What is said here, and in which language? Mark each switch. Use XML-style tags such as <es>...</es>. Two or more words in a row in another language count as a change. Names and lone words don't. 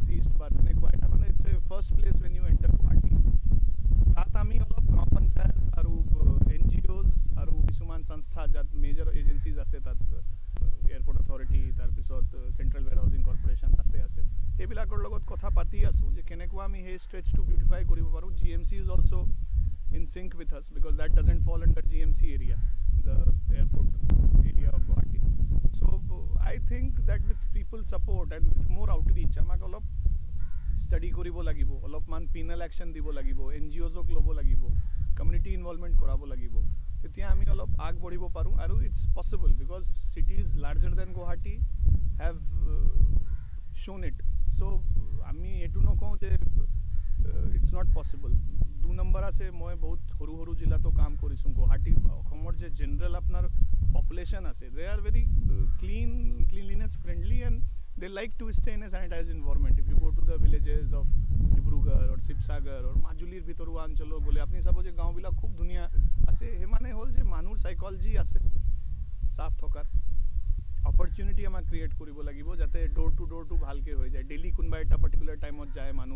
<as>ইষ্ট বা তেনেকুৱা এটা মানে</as> <en>It's a first place when you enter</en> <as>গুৱাহাটী তাত আমি অলপ গাঁও পঞ্চায়ত আৰু NGOs আৰু কিছুমান সংস্থা যাত</as> <en>major agencies</en> <as>আছে তাত</as> <en>airport authority</en> <as>তাৰপিছত চেণ্ট্ৰেল ৱেৰ হাউচিং কৰ্পৰেশ্যন তাতে আছে সেইবিলাকৰ লগত কথা পাতি আছোঁ যে কেনেকুৱা আমি সেই ষ্ট্ৰেচটো বিউটিফাই কৰিব পাৰোঁ GMC</as> <en>is also' in sync with us because that doesn't fall under GMC area, the airport area of Guwahati. So I think that with people support and with more outreach,</en> <as>আমাক অলপ study কৰিব লাগিব, অলপ মানে</as> <en>penal action</en> <as>দিব লাগিব, NGOs ক ল'ব লাগিব,</as> <en>community involvement</en> <as>কৰাব লাগিব. তেতিয়া আমি অলপ আগ বাঢ়িব পাৰোঁ আৰু</as> <en>it's possible because cities larger than Guwahati have shown it. So</en> <as>আমি এইটো নকওঁ যে</as> <en>it's not possible. 2</en> <as>নম্বৰ আছে মই বহুত সৰু জিলাতো কাম কৰিছোঁ গুৱাহাটী অসমৰ যে জেনেৰেল আপোনাৰ পপুলেশ্যন আছে</as> <en>They are very cleanliness friendly and they like to stay in a sanitize environment if you go to the villages of</en> <as>ডিব্ৰুগড় অৰ শিৱসাগৰ অৰ মাজুলীৰ ভিতৰুৱা অঞ্চলক গ'লে আপুনি চাব যে গাঁওবিলাক খুব ধুনীয়া আছে সেই মানে হ'ল যে মানুহৰ চাইকলজি আছে চাফ থকাৰ অপৰচুনিটি আমাক ক্ৰিয়েট কৰিব লাগিব যাতে</as> <en>door to doorটো</en> <as>ভালকৈ হৈ যায় ডেইলি কোনোবা এটা</as> <en>particular timeত</en> <as>যায় মানুহ</as>